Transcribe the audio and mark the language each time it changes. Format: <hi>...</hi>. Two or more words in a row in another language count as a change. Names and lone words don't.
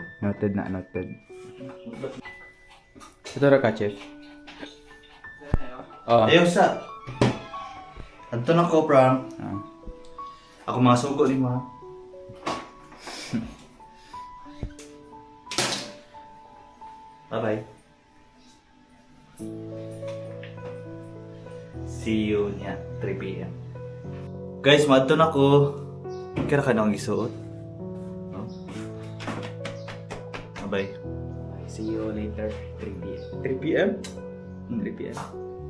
<ceb>Noted na, noted. Ito ra ka, chef. Oh. Ayaw sa. Adto na ko, Pram. Ah. Ako mga sugo ni mo ha.</ceb> <en>Bye-bye. See you niya, 3 p.m.</en> <ceb>Guys, madto na ko.</ceb> <tl>Kaya ka nang isuot.</tl> <en>No? Bye-bye. See you later. 3 p.m. 3 p.m.? 3 p.m.</en>